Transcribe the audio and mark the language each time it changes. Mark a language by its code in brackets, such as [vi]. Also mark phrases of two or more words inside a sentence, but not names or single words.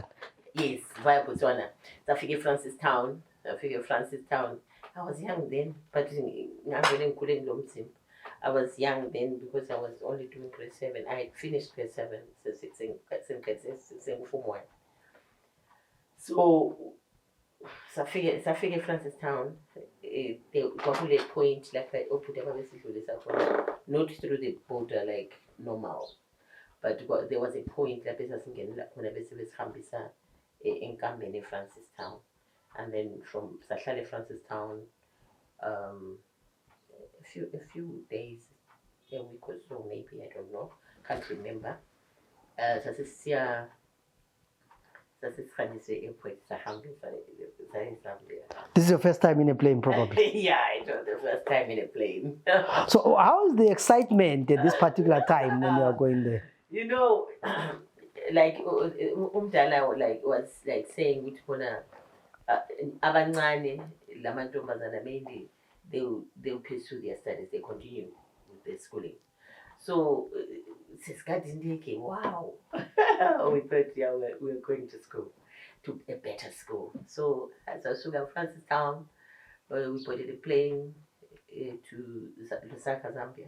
[en] Yes, via Botswana. I figured Francistown. I was young then, but I was young then because I was only doing grade 7. I had finished grade 7, so 6 in grade 6 in Form 1. [nd] So safike Francistown, kwakule point lapha ophuta babesidlulisa khona, [en] not through the border like normal, but there was a point [nd] lapha esasingenela khona bese besihambisa enkambeni eFrancistown, [en] and then from [nd] sahlala eFrancistown [en] a few days, a week or so maybe, I don't know, can't remember. [nd] Sasisiya sasisihambise e-airport sahambisa Zambia. [en] This is your first time in a plane, probably. Yeah, it was the first time in a plane. So how is the excitement at this particular time when you are going there? You know, like umdala like was like saying [nd] ukuthi khona abancane lamantombazana [en] mainly they'll pursue their studies, they continue with their schooling. [nd] So sisikade ndike, wow. [en] We thought, yeah, we're going to school, to a better school. So as I was at Francistown, we boarded a plane to Lusaka, Zambia.